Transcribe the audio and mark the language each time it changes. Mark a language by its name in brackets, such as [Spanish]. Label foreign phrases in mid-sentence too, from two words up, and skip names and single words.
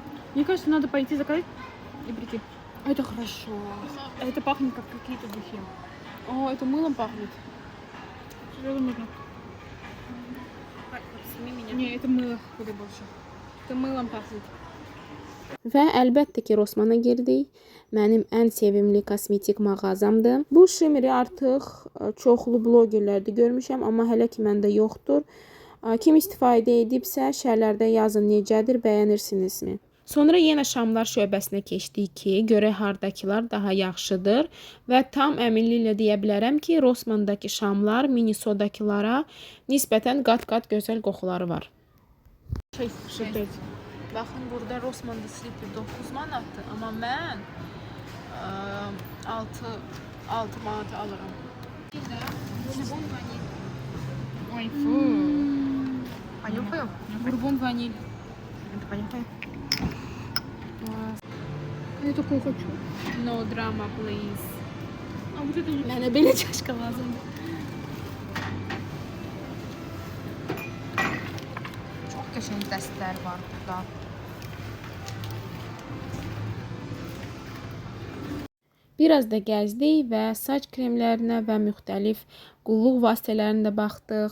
[Russian] Мне кажется, надо пойти заказать и прийти. Это хорошо. Это пахнет как какие-то духи. О, это мылом пахнет. Что нужно? Не, это мыло куда больше. Это мылом пахнет. [Azerbaijani] Və əlbəttə ki, Rossmanna girdik. Mənim ən sevimli kosmetik mağazamdır. Bu şimeri artıq çoxlu blogerlərdə görmüşəm, amma hələ ki məndə yoxdur. Kim istifadə edibsə, şərlərdə yazın necədir, bəyənirsinizmi? Sonra yenə şamlar şöbəsinə keçdik ki, görək hardakılar daha yaxşıdır və tam əminliklə deyə bilərəm ki, Rossmandakı şamlar Minnesotadakılara nisbətən qat-qat gözəl qoxuları var. 6. Baxın, burada Rossmanda slipper 9 manatdır, amma mən 6 manata alıram. [Russian] Ой, фу. Понюхаю? Бурбон vanil. Это понюхаю. Я такой хочу. [English] No drama please. [Russian] А вот это не... [Azerbaijani] Mənə belə çaşka lazımdır. Çok qəşəng dəstlər var burada. Biraz da gəzdik və saç kremlərinə və müxtəlif qulluq vasitələrinə də baxdıq.